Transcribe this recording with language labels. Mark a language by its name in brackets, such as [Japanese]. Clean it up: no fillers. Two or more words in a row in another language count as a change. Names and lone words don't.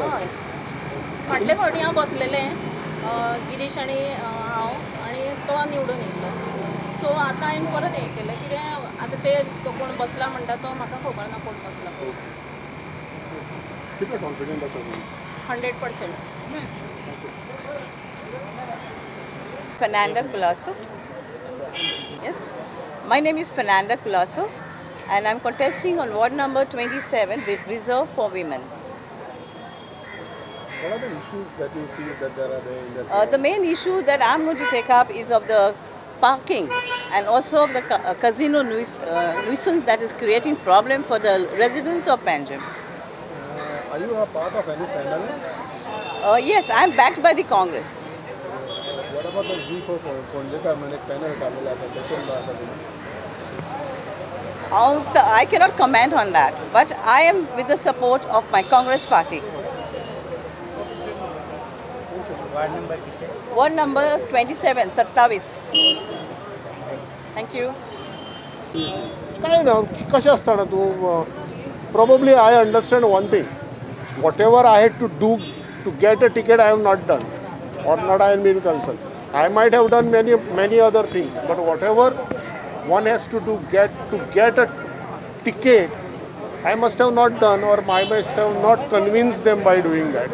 [Konkani] हय फाटले फावटी हांव बसलेलें गिरीश आनी हांव आनी तो निवडून येयल्लो सो आतां हांवें परत हें केलें कितें आतां ते तो कोण बसला म्हणटा तो म्हाका खबर ना कोण बसला कितले कॉन्फिडंट आसा तुमी 100%. [English] Fernanda Colasso. Yes, my name is Fernanda Colasso and I'm contesting on ward number 27 with Reserve for Women. What are the issues that you feel that there are there in the The main issue that I'm going to take up is of the parking and also of the casino nuisance that is creating problem for the residents of Panjim. Are you a part of any panel? Yes, I'm backed by the Congress. What about the [Konkani] V for Ponjekar म्हणजे panel काढलेला असा त्याच्यात असा तुम्ही [English] I cannot comment on that, but I am with the support of my Congress party. Ward number 27, 27. Thank you. [Konkani] काय ना कशें आसता ना तूं [English] probably I understand one thing. Whatever I had to do to get a ticket, I have not done, or not I am being concerned. I might have done many other things, but whatever one has to do to get a ticket, I must have not done, or I must have not convinced them by doing that.